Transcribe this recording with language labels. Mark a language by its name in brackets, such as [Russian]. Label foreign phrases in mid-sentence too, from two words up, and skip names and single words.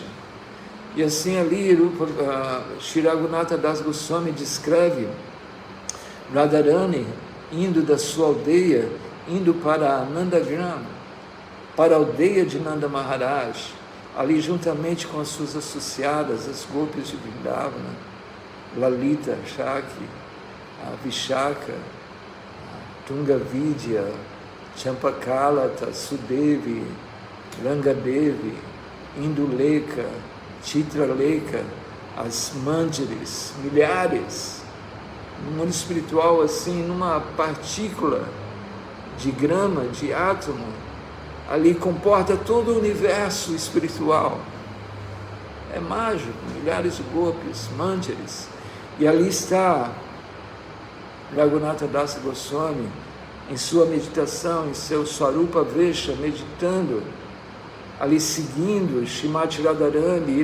[Portuguese] E assim ali Shri Raghunatha Das Goswami descreve Radharani indo da sua aldeia, indo para Nandagram, para a aldeia de Nanda Maharaj, ali juntamente com as suas associadas, as gopis de Vrindavana, Lalita, Shaki, Vishaka, Tungavidya, Champakalata, Sudevi, Rangadevi, Induleka, Chitraleka, as Manjaris, milhares, no mundo espiritual assim, numa partícula de grama, de átomo, ali comporta todo o universo espiritual. É mágico, milhares de gopis, Manjaris, e ali está Raghunatha Dasa Goswami em sua meditação, em seu Swarupa Vesha, meditando, ali seguindo Shrimati Radharani.